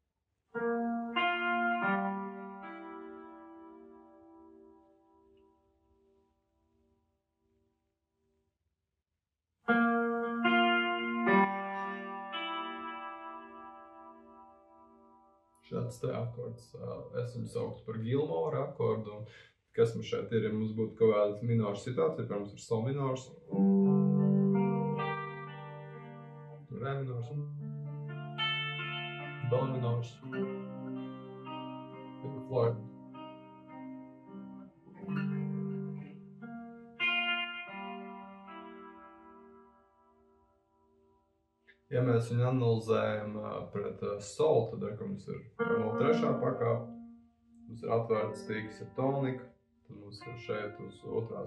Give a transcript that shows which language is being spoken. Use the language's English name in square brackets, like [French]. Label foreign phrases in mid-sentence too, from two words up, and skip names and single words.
[Latvian] Šāds te akords, es viņu sauktu par Gilmora akordu. Kas mums šeit ir, ja mums būtu kaut kāda minora situācija, piemēram, ir sol minors, re minors, do minors, Pink Floyd. Ja mēs viņu analizējam pret sol, tad mums ir bemol 3. pakāpe, mums ir atvērts stīgs ar toniku, tad mums ir šeit uz 2.